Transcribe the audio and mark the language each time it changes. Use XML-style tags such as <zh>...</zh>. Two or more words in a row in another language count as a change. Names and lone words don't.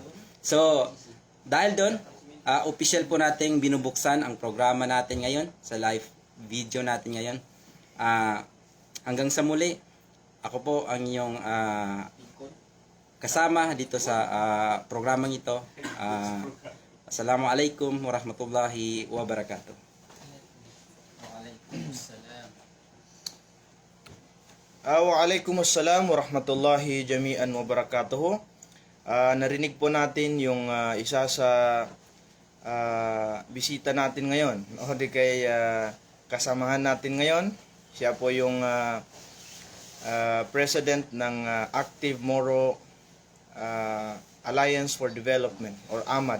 <tl>So, dahil doon, official po nating binubuksan ang programa natin ngayon, sa</tl> <en>live video</en> <tl>natin ngayon. Hanggang sa muli, ako po ang inyong kasama dito sa programang ito.</tl> <ar>السلام عليكم ورحمة الله وبركاته. وعليكم السلام ورحمة الله جميعا وبركاته.</ar> <tl>Narinig po natin yung isa sa bisita natin ngayon, o di kay kasamahan natin ngayon. Siya po yung president ng Active Moro Alliance for Development or AMAD.</tl>